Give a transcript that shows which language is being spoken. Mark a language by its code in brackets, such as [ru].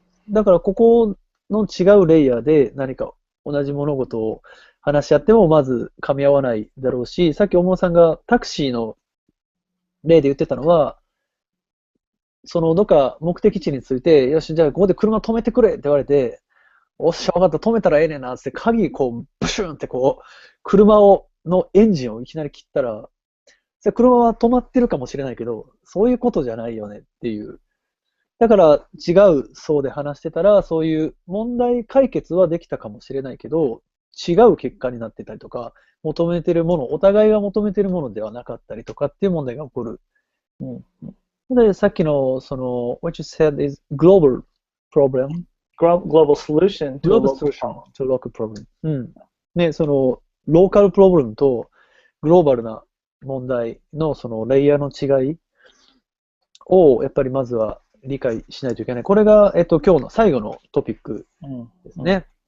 [ja] だから、ここの違うレイヤーで何か同じ物事を話し合ってもまず噛み合わないだろうし、さっき大室さんがタクシーの例で言ってたのは、どっか目的地について、よし、じゃあここで車止めてくれって言われて、おっしゃ、分かった、止めたらええねんなって、鍵ブシュンって車のエンジンをいきなり切ったら、車は止まってるかもしれないけど、そういうことじゃないよねっていう。だから違う層で話してたら、そういう問題解決はできたかもしれないけど、違う結果になってたりとか、求めてるもの、お互いが求めてるものではなかったりとかっていう問題が起こる。で、さっきの、 [en] what you said is global problem. Global solution to a local problem. [ja] ね、ローカルプロブレムとグローバルな問題のレイヤーの違いをやっぱりまずは理解しないといけない。これが、今日の最後のトピックですね。